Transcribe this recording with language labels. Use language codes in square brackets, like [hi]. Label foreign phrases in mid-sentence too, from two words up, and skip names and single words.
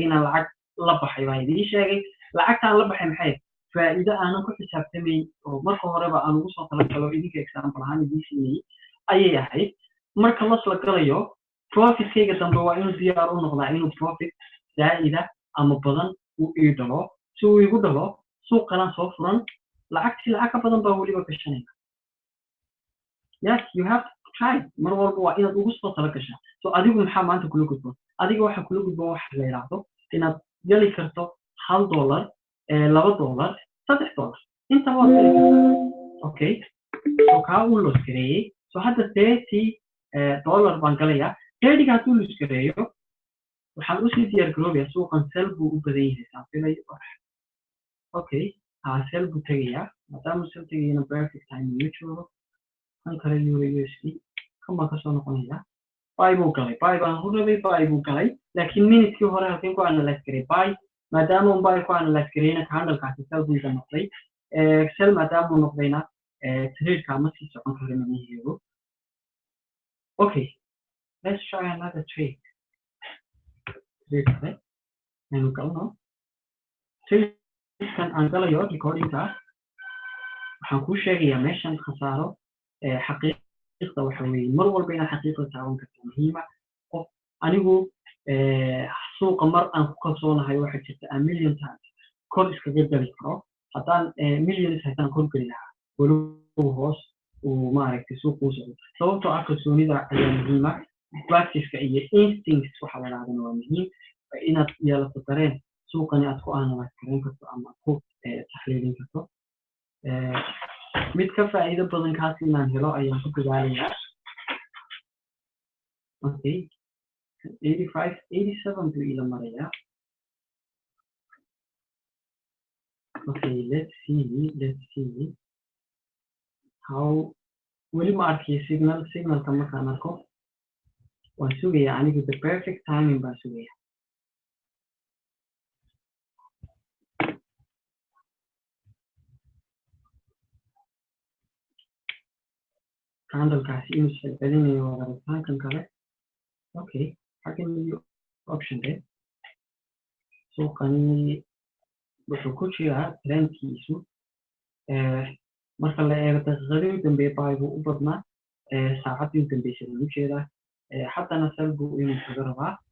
[so] inaan lacag la baxay baa idiin sheegay lacagtaan la baxay maxay faa'iido aanan ku xisaabtamayn oo marka horeba aan ugu soo talagalo idinka example ahaan idiin siinayay ayay ahayd marka loss la galayo profitkayga dambe waa inuu diyaar u noqdaa inuu profit zaa'ida ama badan uu ii dhalo si uu igu dhalo suuq kalaan soo furan lacagtii lacag ka badan baa weliba gashanaya [en] yes you have to try [so] mar walba waa inaad ugu soo tala gashaa so adigu maxaa maanta kula gudboon adiga waxa kula gudboon waxa la yiraahdo inaad gali karto $1 $2 $3 inta waa gali kartaa okay so kaa uu los gareeyay so hadda $30 baan galayaa 30 hadduu los gareeyo waxaan usii diyaar garoobayaa suuqan sell buu u badan yahay saan filayo okay sell buu tegayaa maadaama sell tegayana [en] perfect time [so] uu joogo kan kale USD kan baan kasoo noqonayaa buy buu galay buy baan ku rabay buy buu galay laakiin minute-kii hore halkeen ku analyze garay buy maadaama uu buy ku analyze garayna candle-kaasi sell buu iga noqday sell maadaama uu noqdayna trade-ka ma sii socon karo macnaheedu [en] okay let's try another trade [so] kale aynu galno kan aan galayo recording-ka waxaan kuu sheegayaa meeshan khasaaro xaqiiqda waxa weeye mar walba inaad xaqiiqda taaban karto muhiima qof anigu suuqa mar aan ku kalsoonahay waxaa jirta [en] a million times [so] kor iskaga gali karo haddaan millions haysaan kor geli lahaa walow hoos uu maaragtay suuqa u socdo sababtoo ah kalsoonida ayaa muhiima practice-ka iyo instincts waxa la yidhahdana waa muhiim inaad yeelato dareen suuqani aad ku analyze garan karto ama ku taxliilin karto mid ka faa'iido badan kaas inaan helo ayaan ku dadaalayaa okay 87 buu ila marayaa okay [en] let's see how [so] weli ma arkay signalka markaan arko waan sugayaa anigu [en] the perfect timing [so] baan sugayaa candle-kaasi inuu celcelinayo waa rabitaankan kale okay xaggan iyo option de suuqani wuxuu ku jiraa trendkiisu marka la eego daqiiqadii u dambeeyay buy buu u badnaa saacaddii u dambeysay baan u jeedaa haddana sell buu inuu kaga rabaa